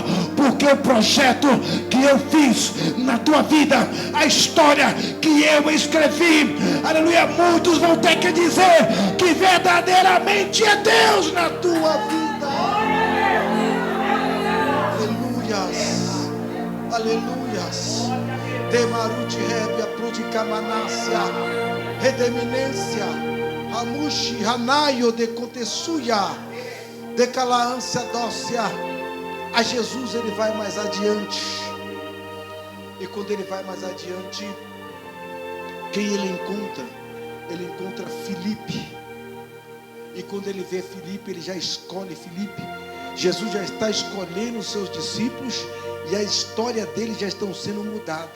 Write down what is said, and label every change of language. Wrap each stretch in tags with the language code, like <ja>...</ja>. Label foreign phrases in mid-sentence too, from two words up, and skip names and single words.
<pt>Porque o projeto que eu fiz na tua vida, a história que eu escrevi, aleluia, muitos vão ter que dizer que verdadeiramente é Deus na tua vida. Aleluias, aleluias. Demarute rebia prudicamanácia, redeminência, amushi, ranaio de contesuia, de calaância dócia. A Jesus ele vai mais adiante. E quando ele vai mais adiante, quem ele encontra? Ele encontra Filipe. E quando ele vê Filipe, ele já escolhe Filipe. Jesus já está escolhendo os seus discípulos, e a história deles já estão sendo mudada.</pt>